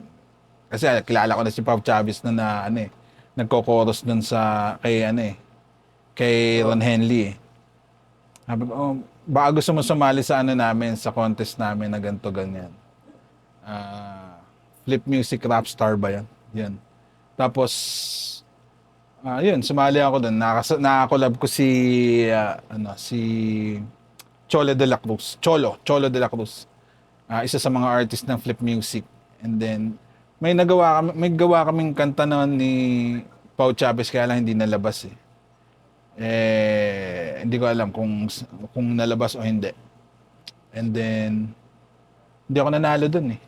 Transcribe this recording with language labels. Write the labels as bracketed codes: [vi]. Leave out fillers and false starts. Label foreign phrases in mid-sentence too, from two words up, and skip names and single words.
[tl] Kasi kilala ko na si Pau Chavez na nagko-chorus dun kay Ron Henley. Sabi ko, baka gusto mo sumali sa namin, sa contest namin na ganito, ganyan. Flip Music Rap Star ba yan? Yan. Tapos, yun, sumali ako doon. Nakakolab ko si Cholo de la Cruz. Cholo de la Cruz. Isa sa mga artist ng Flip Music. [en] And then, [tl] may gawa kaming kanta noon ni Pau Chavez, kaya lang hindi nalabas eh. Hindi ko alam kung nalabas o hindi. [en] And then, [tl] hindi ako nanalo dun eh.